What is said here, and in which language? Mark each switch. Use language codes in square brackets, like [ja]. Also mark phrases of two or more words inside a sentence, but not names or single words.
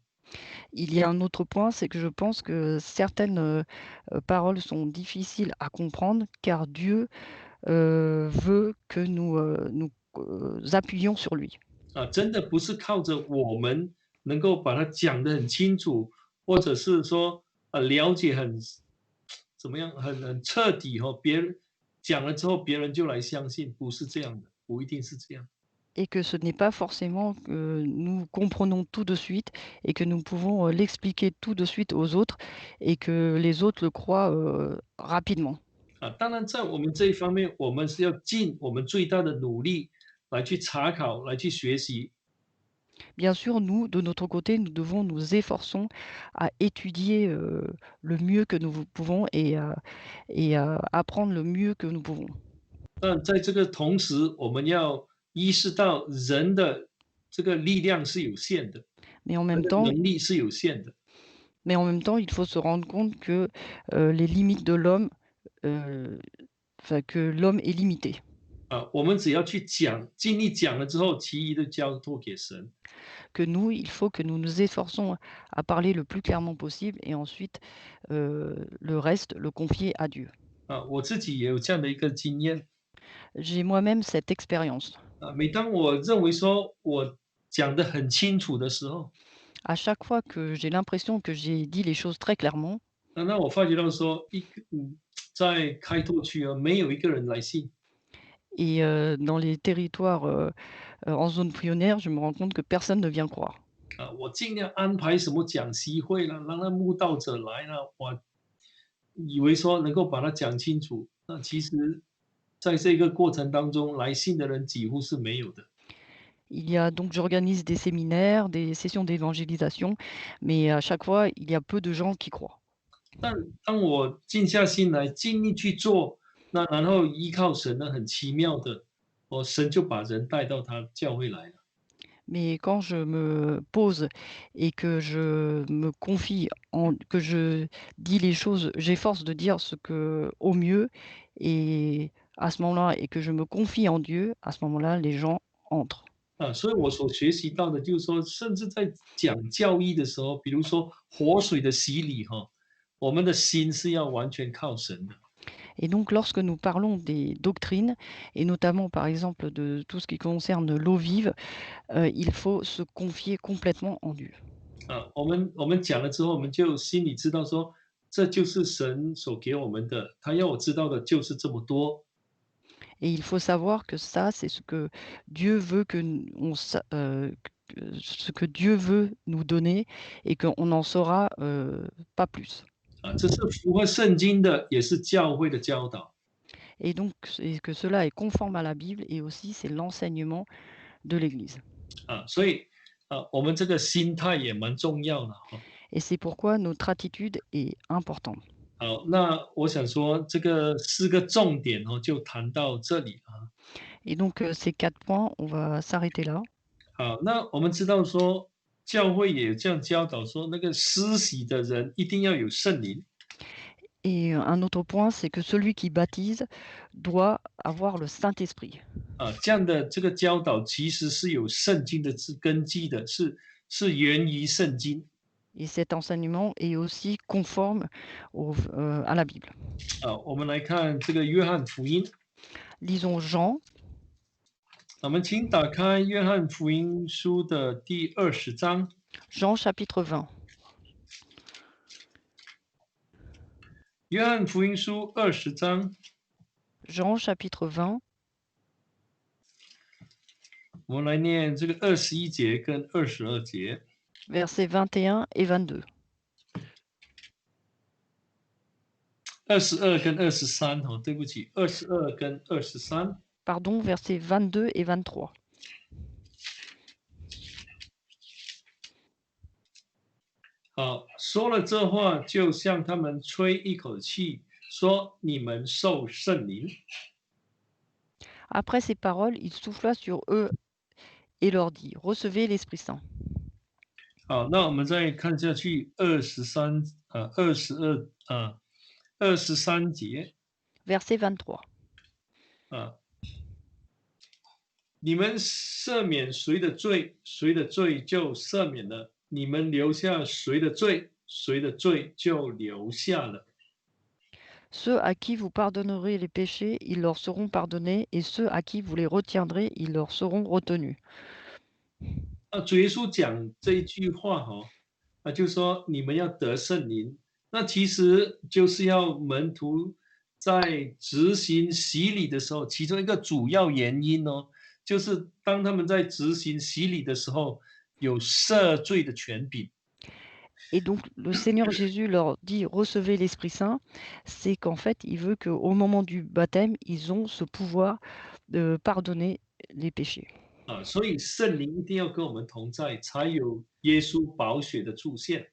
[fr] Il y a un autre point, c'est que je pense que certaines, paroles sont difficiles à comprendre car Dieu, veut que nous appuyions sur lui. [zh] 真的不是靠着我们能够把它讲得很清楚，或者是说了解怎么样很彻底别人讲了之后别人就来相信，不是这样的，不一定是这样。 [fr] Et que ce n'est pas forcément que nous comprenons tout de suite et que nous pouvons, l'expliquer tout de suite aux autres et que les autres le croient, rapidement. [zh] 当然在我们这一方面，我们是要尽我们最大的努力来去查考，来去学习。 [fr] Bien sûr, nous, de notre côté, nous devons nous efforçons à étudier, le mieux que nous pouvons et à apprendre le mieux que nous pouvons. [zh] 但在这个同时，我们要意识到人的这个力量是有限的， [fr] Mais en même [zh] 人的 [fr] temps [zh] 能力是有限的。 [fr] mais en même temps, il faut se rendre compte que, les limites de l'homme, heu, enfin, que l'homme est limité. [zh] 我们只要去讲，尽力讲了之后，其余的交托给神。 [fr] Que nous, il faut que nous nous efforçons à parler le plus clairement possible et ensuite, le reste, le confier à Dieu. [zh] 我自己也有这样的一个经验。 [fr] J'ai moi-même cette expérience. [zh] 每当我认为说我讲得很清楚的时候， [fr] À chaque fois que j'ai l'impression que j'ai dit les choses très clairement, [zh] 那我发觉到说在开拓区没有一个人来信。 [fr] et dans les territoires, en zone pionnière, je me rends compte que personne ne vient croire. [zh] 我尽量安排什么讲习会了，让那慕道者来了，我以为说能够把它讲清楚，那其实在这个过程当中，来信的人几乎是没有的。 [fr] Il y a donc j'organise des séminaires, des sessions d'évangélisation, mais à chaque fois, il y a peu de gens qui croient. [zh] 但当我静下心来，尽力去做，那然后依靠神呢，很奇妙的，神就把人带到他教会来了。 [fr] Mais quand je me pose et que je me confie que je dis les choses, j'efforce de dire ce que au mieux et à ce moment-là et que je me confie en Dieu, à ce moment-là, les gens entrent. [zh] 所以我所学习到的就是说，甚至在讲教义的时候，比如说活水的洗礼我们的心是要完全靠神的。 [fr] Et donc lorsque nous parlons des doctrines et notamment par exemple de tout ce qui concerne l'eau vive, il faut se confier complètement en Dieu. [zh] 我们讲了之后，我们就心里知道说，这就是神所给我们的，他要我知道的就是这么多。 [fr] Et il faut savoir que ça, c'est ce que Dieu veut ce que Dieu veut nous donner et qu'on n'en saura pas plus. [zh] 这是符合圣经的，也是教会的教导。 [fr] Et donc, et que cela est conforme à la Bible et aussi c'est l'enseignement de l'Église. [zh] 所以我们这个心态也蛮重要的 [fr] Et c'est pourquoi notre attitude est importante. [zh] 好，那我想说，这个四个重点就谈到这里啊。 [fr] Et donc, ces 4 points, on va s'arrêter là. [zh] 好，那我们知道说，教会也有这样教导说，那个施洗的人一定要有圣灵。 [fr] Et un autre point, c'est que celui qui baptise doit avoir le Saint-Esprit. [zh] 这样的这个教导其实是有圣经的根基的，是源于圣经。 [fr] Et cet enseignement est aussi conforme à la Bible. [zh] 我们来看这个约翰福音。 [fr] Lisons Jean. [zh] 我们请打开约翰福音书的第20章。 [fr] Jean chapitre 20. [zh] 约翰福音书20章。 [fr] Jean chapitre 20. [zh] 我们来念这个21节跟22节。 [fr] Versets 21 et 22. [zh] 22 跟23对不起，22跟23。 [fr] Pardon, versets 22 et 23. [zh] 好，说了这话，就向他们吹一口气，说：“你们受圣灵。” [fr] Après ces paroles, il souffla sur eux et leur dit, recevez l'Esprit Saint. [zh] 好，那我们再看下去23节。 [fr] Verset 23. [zh] 你们赦免谁的罪，谁的罪就赦免了；你们留下谁的罪，谁的罪就留下了。 [fr] Ceux à qui vous pardonnerez les péchés, ils leur seront pardonnés, et ceux à qui vous les retiendrez, ils leur seront retenus. [zh] 主耶稣讲这一句话就是说你们要得圣灵，那其实就是要门徒在执行洗礼的时候，其中一个主要原因就是当他们在执行洗礼的时候，有赦罪的权柄。 [fr] Et donc le Seigneur Jésus leur dit recevez l'Esprit Saint, c'est qu'en fait il veut qu'au moment du baptême, ils ont ce pouvoir de pardonner les péchés. [zh] 所以圣灵一定要跟我们同在，才有耶稣宝血的出现。